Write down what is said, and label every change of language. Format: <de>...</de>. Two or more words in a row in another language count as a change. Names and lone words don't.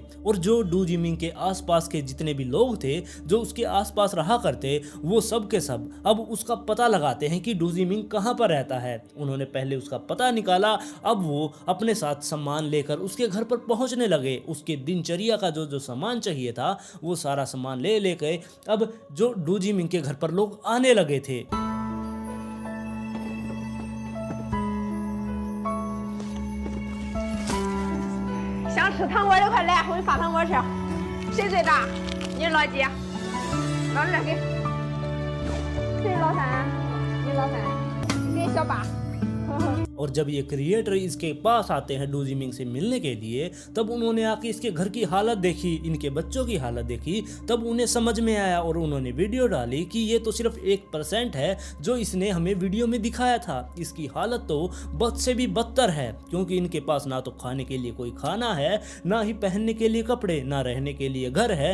<hi>और जो डू जिमिंग के आसपास के जितने भी लोग थे जो उसके आसपास रहा करते वो सब के सब अब उसका पता लगाते हैं कि डू जिमिंग कहाँ पर रहता है। उन्होंने पहले उसका पता निकाला, अब वो अपने साथ सामान लेकर उसके घर पर पहुंचने लगे। उसके दिनचर्या का जो जो सामान चाहिए था वो सारा सामान ले लेके अब जो डू जिमिंग के घर पर लोग आने लगे थे।</hi> <zh>想吃糖果的快来，我给你发糖果吃。谁最大？你老几？老二给。谁老三？你老三。给小八。</zh> <hi>और जब ये क्रिएटर इसके पास आते हैं डूजी मिंग से मिलने के लिए, तब उन्होंने आके इसके घर की हालत देखी, इनके बच्चों की हालत देखी, तब उन्हें समझ में आया और उन्होंने वीडियो डाली कि ये तो सिर्फ 1% है जो इसने हमें वीडियो में दिखाया था। इसकी हालत तो बद से भी बदतर है, क्योंकि इनके पास ना तो खाने के लिए कोई खाना है, ना ही पहनने के लिए कपड़े, ना रहने के लिए घर है।</hi>